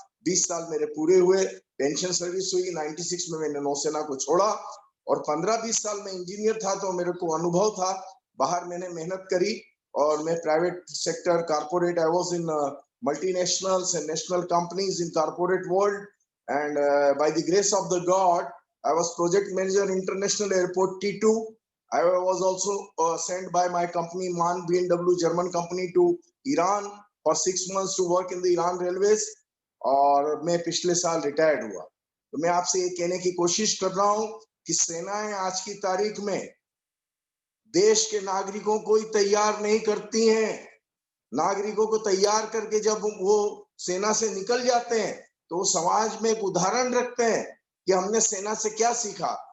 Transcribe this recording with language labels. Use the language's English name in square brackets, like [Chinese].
[Hindi] 20 साल मेरे पूरे हुए, पेंशन सर्विस हुई। 96 में मैंने नौसेना को छोड़ा और 15-20 साल में इंजीनियर था, तो मेरे को अनुभव था। बाहर मैंने मेहनत करी और मैं [English] Private sector, corporate, I was in multinationals and national companies in corporate world, and by the grace of the God I was project manager International Airport T2. I was also sent by my company MAN B&W German company to Iran for 6 months to work in the Iran Railways. [Hindi] और मैं पिछले साल retired हुआ। तो मैं आपसे ये कहने की कोशिश कर रहा हूँ कि सेनाएं आज की तारीख में देश के नागरिकों को ही तैयार नहीं करती हैं। नागरिकों को तैयार करके जब वो सेना से निकल जाते हैं तो समाज में एक उदाहरण रखते हैं कि हमने सेना से क्या सीखा।